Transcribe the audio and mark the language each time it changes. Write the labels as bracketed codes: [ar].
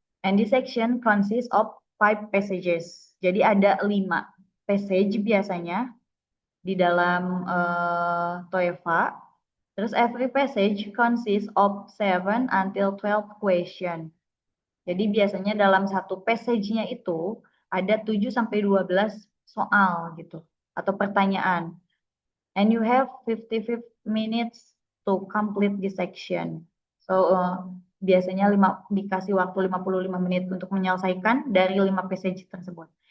[en] And this section consists of 5 passages. [id] Jadi ada 5 passage biasanya di dalam TOEFL. [en] Terus every passage consists of 7 until 12 question. [id] Jadi biasanya dalam satu passage-nya itu ada 7 sampai 12 soal gitu atau pertanyaan. [en] And you have 55 minutes to complete this section. [id] So biasanya dikasih waktu 55 menit untuk menyelesaikan dari 5 passage tersebut.